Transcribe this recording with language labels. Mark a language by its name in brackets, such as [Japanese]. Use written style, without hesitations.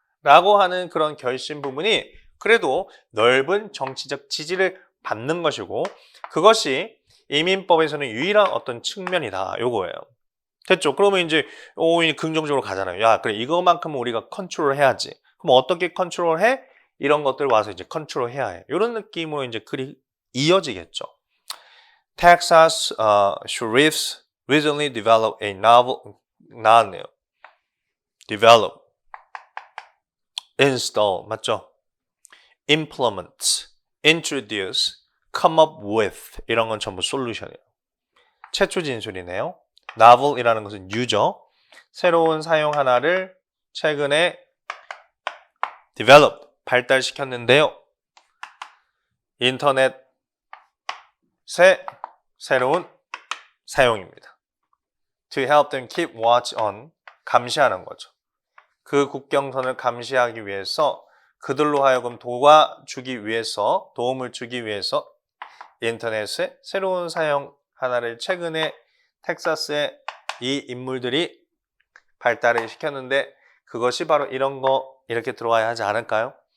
[Korean] 라고 하는 그런 결심 부분이 그래도 넓은 정치적 지지를 받는 것이고 그것이 이민법에서는 유일한 어떤 측면이다 요거예요. 됐죠? 그러면 이제 긍정적으로 가잖아요. 야 그래 이거만큼은 우리가 컨트롤 해야지. 그럼 어떻게 컨트롤해? 이런 것들 와서 이제 컨트롤 해야 해. 이런 느낌으로 이제 글이 이어지겠죠. [English] Texas sheriffs recently developed a novel [Korean] 나왔네요. [English] develop install [Korean] 맞죠? [English] implement, introduce, come up with [Korean] 이런 건 전부 솔루션이에요. 최초 진술이네요. novel이라는 것은 뉴죠. 새로운 사용 하나를 최근에 develop, 발달시켰는데요. 인터넷의 새로운 사용입니다. [English] To help them keep watch on, [Korean] 감시하는 거죠. 그 국경선을 감시하기 위해서 그들로 하여금 도움을 주기 위해서 인터넷의 새로운 사용 하나를 최근에 텍사스의 이 인물들이 발달을 시켰는데 그것이 바로 이런 거 이렇게 들어와야 하지 않을까요?